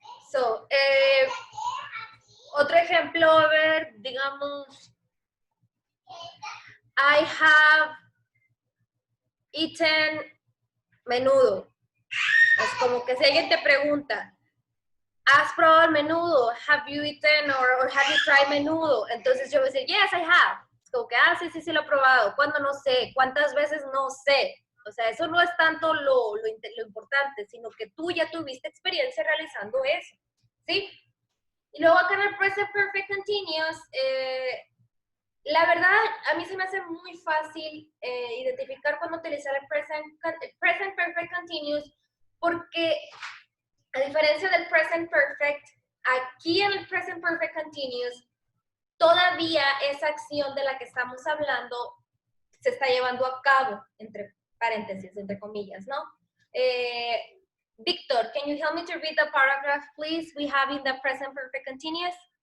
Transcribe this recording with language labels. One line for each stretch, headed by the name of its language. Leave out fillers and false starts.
Spanish: So, otro ejemplo, a ver, digamos,
English: I have eaten menudo.
Spanish: Es como que si alguien te pregunta, ¿has probado el menudo?
English: Have you eaten or have you tried menudo?
Spanish: Entonces yo voy a decir,
English: yes, I have.
Spanish: Es como que, sí lo he probado. ¿Cuándo? No sé. ¿Cuántas veces? No sé. O sea, eso no es tanto lo importante, sino que tú ya tuviste experiencia realizando eso. ¿Sí? Y luego acá en el present perfect continuous, la verdad, a mí se me hace muy fácil identificar cuándo utilizar el present perfect continuous, porque a diferencia del present perfect, aquí en el present perfect continuous, todavía esa acción de la que estamos hablando se está llevando a cabo, entre paréntesis, entre comillas, ¿no?
English: Victor, can you help me to read the paragraph, please? We have in the present perfect continuous.